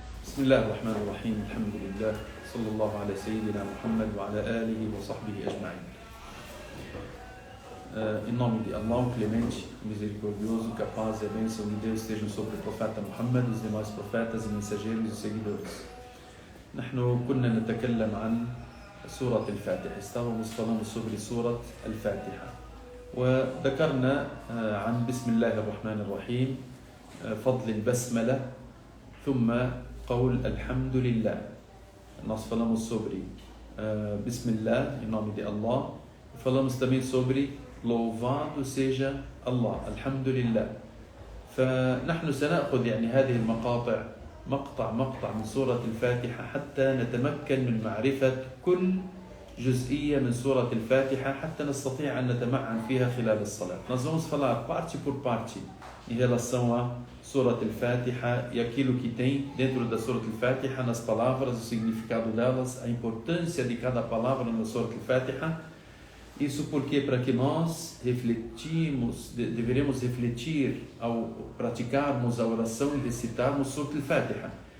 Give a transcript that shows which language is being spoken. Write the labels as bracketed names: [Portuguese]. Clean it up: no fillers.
[Arabic] بسم الله الرحمن الرحيم الحمد لله صلى الله على سيدنا Muhammad وعلى آله وصحبه أجمعين. [Portuguese] Em nome de Allah, o clemente, misericordioso, que a paz e a bênção de Deus estejam sobre o profeta Muhammad, os demais profetas e mensageiros e seguidores. [Arabic] نحن كنا نتكلم عن سورة الفاتحة. استوى [Portuguese] falando sobre [Arabic] سورة الفاتحة وذكرنا عن بسم الله الرحمن الرحيم، فضل البسملة، ثم قول الحمد لله. [Portuguese] Nós falamos sobre Bismillah, em nome de Allah. Falamos também sobre louvado seja Allah, Alhamdulillah. [Arabic] فنحن سنأخذ هذه المقاطع مقطع من سورة الفاتحة حتى نتمكن من معرفة كل جزئية من سورة الفاتحة حتى نستطيع أن نتمعن فيها خلال الصلاة. [Portuguese] Nós vamos falar parte por parte em relação a Surat al-Fatiha e aquilo que tem dentro da Surat al-Fatiha, nas palavras, o significado delas, a importância de cada palavra na Surat al-Fatiha. Isso porque para que nós deveremos refletir ao praticarmos a oração e recitarmos Surat al-Fatiha.